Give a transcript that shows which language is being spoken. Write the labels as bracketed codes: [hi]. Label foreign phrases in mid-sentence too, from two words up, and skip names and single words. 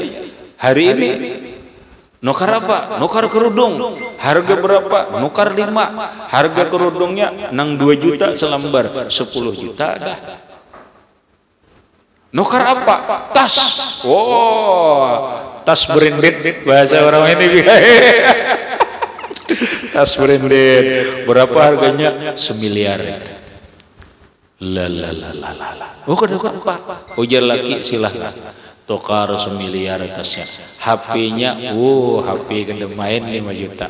[bjn] Hari ini nukar apa? Nukar kerudung. Harga berapa? Nukar 5. Harga kerudungnya nang 2 juta selembar, 10 juta dah. Nukar apa? Tas. Tas branded bahasa orang ini. Tas branded. Berapa harganya? 1 miliar. [id] Oh, apa? [bjn] Ujar laki silahkan. Tukar 1 miliar tasnya. HP-nya, HP kada main 5 juta.